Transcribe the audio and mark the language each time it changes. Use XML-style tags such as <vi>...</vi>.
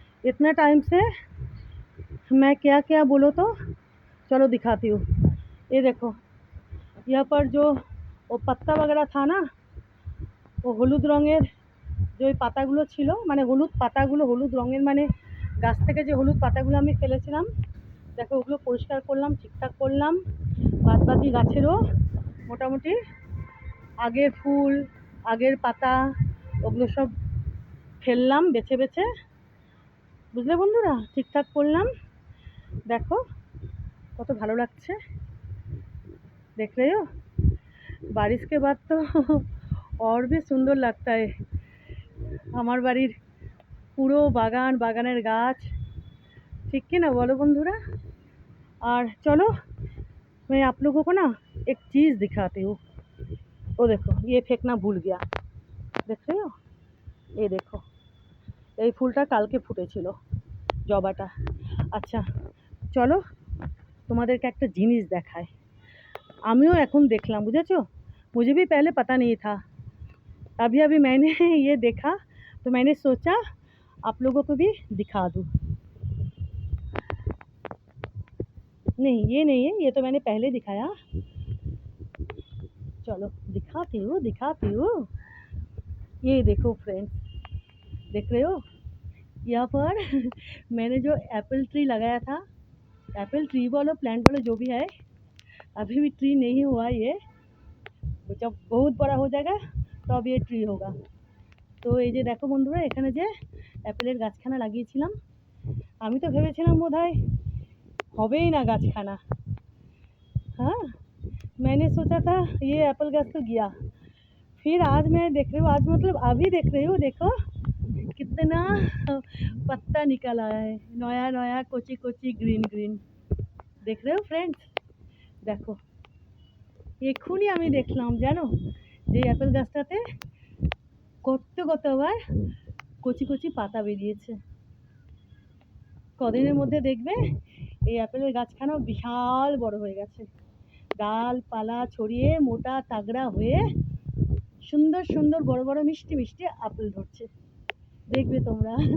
<hi>इतना टाइम से मैं क्या क्या बोलो तो, चलो दिखाती हूँ। ये देखो, यहाँ पर जो वो पत्ता वगैरह था ना, वो</hi> <bn>হলুদ রঙের যে ওই পাতাগুলো ছিল, মানে হলুদ পাতাগুলো হলুদ রঙের, মানে গাছ থেকে যে হলুদ পাতাগুলো আমি ফেলেছিলাম, দেখো ওগুলো পরিষ্কার করলাম, ঠিকঠাক করলাম। বাদবাকি গাছেরও মোটামুটি আগের ফুল, আগের পাতা, ওগুলো সব ফেললাম বেছে বেছে, বুঝলে বন্ধুরা? ঠিকঠাক করলাম। দেখো কত ভালো লাগছে,</bn> <hi>देख रहे हो? बारिश के बाद तो और भी सुंदर लगता है।</hi> <bn>আমার বাড়ির পুরো বাগান, বাগানের গাছ, ঠিক কি না বলো বন্ধুরা?</bn> <hi>और चलो मैं आप लोगों को ना एक चीज़ दिखाती हूँ। वो देखो, ये फेंकना भूल गया, देख रहे हो? ये देखो,</hi> <bn>এই ফুলটা কালকে ফুটেছিল, জবাটা। আচ্ছা চলো তোমাদেরকে একটা জিনিস দেখাই। আমিও এখন দেখলাম, বুঝেছো?</bn> <hi>मुझे भी पहले पता नहीं था, अभी अभी मैंने ये देखा, तो मैंने सोचा आप लोगों को भी दिखा दूँ। नहीं, ये नहीं है, ये तो मैंने पहले दिखाया। चलो दिखाती हूँ। ये देखो फ्रेंड्स, देख रहे हो? यहाँ पर मैंने जो एप्पल ट्री लगाया था, एप्पल ट्री बोलो, प्लांट बोलो, जो भी है, अभी भी ट्री नहीं हुआ ये। जब बहुत बड़ा हो जाएगा तब ये ट्री होगा।</hi> <bn>তো এই যে দেখো বন্ধুরা, এখানে যে অ্যাপেলের গাছখানা লাগিয়েছিলাম, আমি তো ভেবেছিলাম বোধহয় হবেই না গাছখানা।</bn> <hi>हाँ, मैंने सोचा था ये एप्पल गाछ तो गया। फिर आज मैं देख रही हूँ, आज मतलब अभी देख रही हूँ, देखो कितना पत्ता निकल आया है, नया नया कोची कोची ग्रीन ग्रीन। देख रहे हो फ्रेंड्स?</hi> <bn>দেখো এক্ষুনি আমি দেখলাম, জানো, যে অ্যাপেল গাছটাতে কতবার কচি কচি পাতা বেরিয়েছে। কদিনের মধ্যে দেখবে এই অ্যাপেলের গাছখানাও বিশাল বড় হয়ে গেছে, ডালপালা ছড়িয়ে মোটা তাগড়া হয়ে সুন্দর সুন্দর বড় বড় মিষ্টি মিষ্টি আপেল ধরছে, দেখবে তোমরা।</bn>